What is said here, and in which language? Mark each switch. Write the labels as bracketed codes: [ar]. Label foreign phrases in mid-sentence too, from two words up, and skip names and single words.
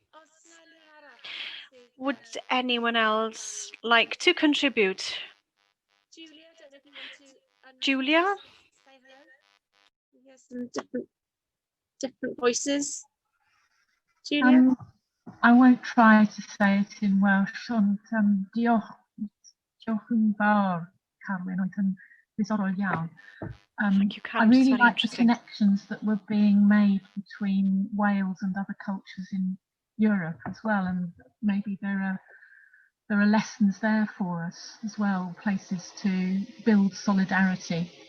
[en] Would anyone else like to contribute? Julia? We hear some different voices. Julia? I won't try to say it in Welsh, [cy] ond diolch yn fawr, Carwyn, oedd yn ddiddorol iawn. [en] Thank you, I really like the connections that were being made between Wales and other cultures in Europe as well, and maybe there are lessons there for us as well, places to build solidarity.